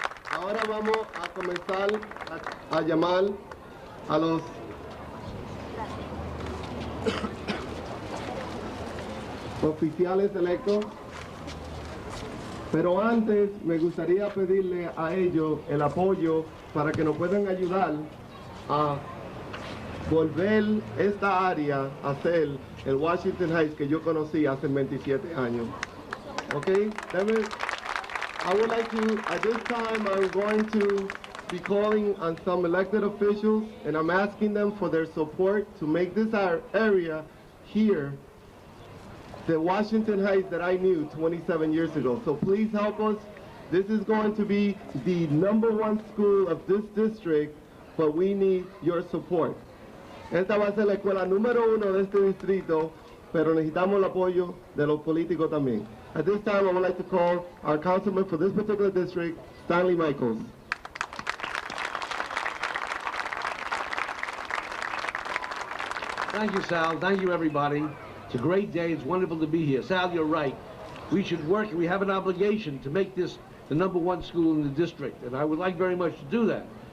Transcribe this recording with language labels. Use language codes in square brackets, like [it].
[es] Ahora vamos a comenzar a llamar a los oficiales electos, pero antes me gustaría pedirle a ellos el apoyo para que nos puedan ayudar a volver esta área a ser el Washington Heights que yo conocí hace 27 años. [en] Okay, I would like to, at this time, I'm going to be calling on some elected officials, and I'm asking them for their support to make this area here the Washington Heights that I knew 27 years ago. So please help us. This is going to be the #1 school of this district, but we need your support. [es] Esta va a ser la escuela número 1 de este distrito, pero necesitamos el apoyo de los políticos también. [en] At this time, I would like to call our councilman for this particular district, Stanley Michaels. Thank you, Sal. Thank you, everybody. It's a great day. It's wonderful to be here. Sal, you're right. We should work, we have an obligation to make this the #1 school in the district, and I would like very much to do that.